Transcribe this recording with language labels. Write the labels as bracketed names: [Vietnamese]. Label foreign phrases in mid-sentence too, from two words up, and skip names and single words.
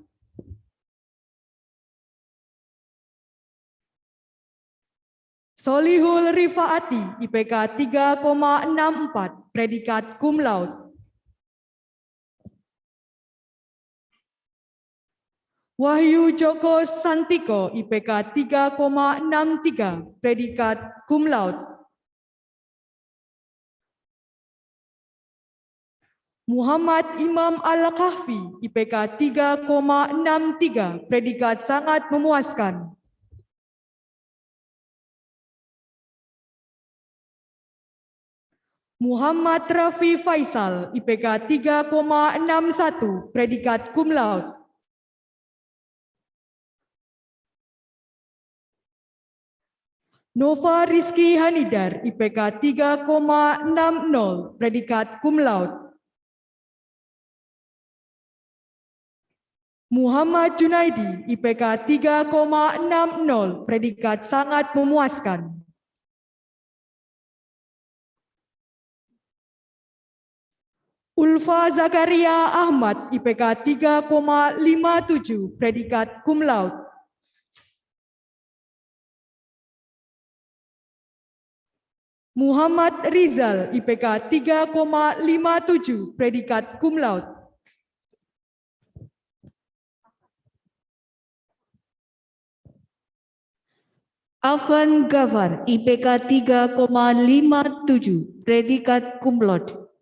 [Indonesian] Solihul Rifaati, IPK 3,64, predikat [Latin] cum laude. [Indonesian] Wahyu Joko Santiko, IPK 3,63, predikat [Latin] cum laude. [Indonesian] Muhammad Imam Al-Kahfi, IPK 3,63, predikat sangat memuaskan. Muhammad Rafi Faisal, IPK 3,61, predikat [Latin] cum laude. [Indonesian] Nova Rizky Hanidar, IPK 3,60, predikat [Latin] cum laude. [Indonesian] Muhammad Junaidi, IPK 3,60, predikat sangat memuaskan. Ulfa Zakaria Ahmad, IPK 3,57, predikat [Latin] cum laude. [Indonesian] Muhammad Rizal, IPK 3,57, predikat [Latin] cum laude. [Indonesian] Afan Gafar, IPK 3,57, predikat [Latin] cum laude.